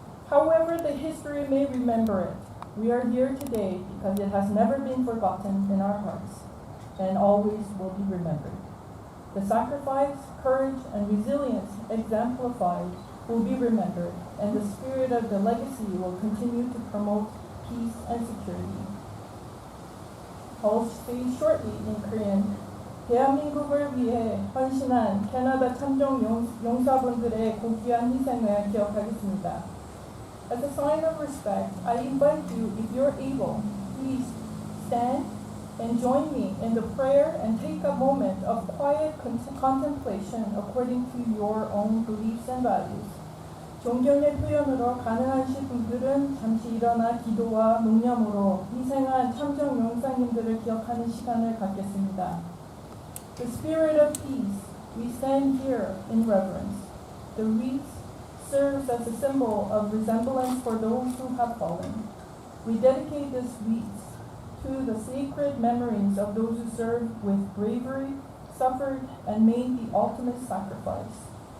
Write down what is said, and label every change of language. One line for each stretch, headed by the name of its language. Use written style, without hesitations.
English: However the history may remember it, we are here today because it has never been forgotten in our hearts and always will be remembered. The sacrifice, courage, and resilience exemplified will be remembered, and the spirit of the legacy will continue to promote peace and security. I'll say shortly in Korean.
Korean: 대한민국을 위해 헌신한 캐나다 참전 용사분들의 고귀한 희생을 기억하겠습니다.
English: As a sign of respect, I invite you, if you're able, please stand and join me in the prayer and take a moment of quiet contemplation according to your own beliefs and values.
Korean: 존경의 표현으로 가능하신 분들은 잠시 일어나 기도와 묵념으로 희생한 참전 용사님들을 기억하는 시간을 갖겠습니다.
English: The spirit of peace, we stand here in reverence. The wreath serves as a symbol of resemblance for those who have fallen. We dedicate this wreath to the sacred memories of those who served with bravery, suffered, and made the ultimate sacrifice.